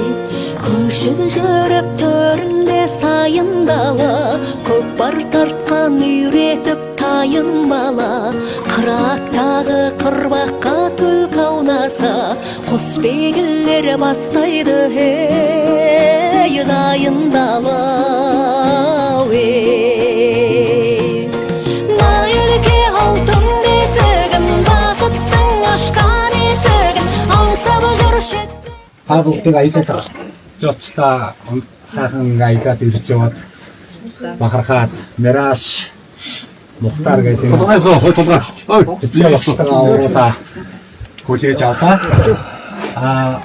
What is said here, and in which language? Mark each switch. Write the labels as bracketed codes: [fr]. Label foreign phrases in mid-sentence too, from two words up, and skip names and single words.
[kk] Көшіп жүріп төрінде сайындала, көкпар тартқан үйретіп тайын бала, қыраттағы қырбаққа түлкі аунаса, құсбегілер бастайды ей, дайындала ей. Найырке алтын бесігін бақыттың ашқан [mn] Та бүгдийг аялал жолчлаа сайхан аялаад ирж яваад бахархаад Мираж Мухтар гэдэг хүлээж авлаа.